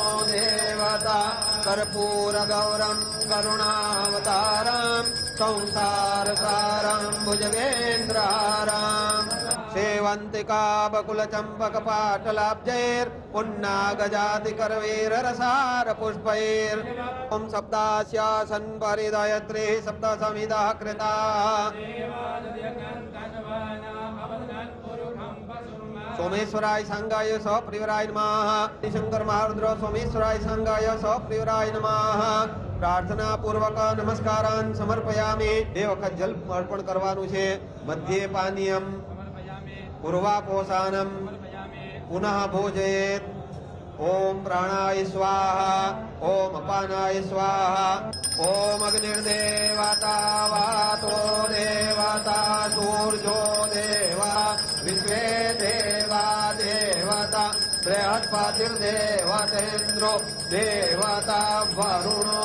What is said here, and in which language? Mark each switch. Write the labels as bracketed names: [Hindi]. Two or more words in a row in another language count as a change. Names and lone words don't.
[Sanskrit] देवता कर्पूर गौरम करुणावतारम संसारसारं भुजगेन्द्रहारं सेवंतिका बकुल चंपक पाटलाब्जैर पुन्नागजाति करवीर रसार पुष्पैर ओम सप्तास्यासन परिदयत्री सप्त समिदः कृता सोमेश्वराय संगाय सप्रियराय नमः. शंकर महारुद्र सोमेश्वराय संगाय सप्रियराय नमः. प्रार्थना पूर्वक नमस्कारान् समर्पयामि. [Gujarati] બે વખત જલ અર્પણ કરવાનું છે. [Sanskrit] મધ્યે પાનીયમ પૂર્વાપોષાનમ પુનઃ ભોજયેત. ओम प्राणाय स्वाहा ओम अपानाय स्वाहा ओम अग्निर्देवता वातो देवता सूर्यो देवा विश्वे देवा देवता बृहस्पतिर्देवतेन्द्रो देवता वरुणो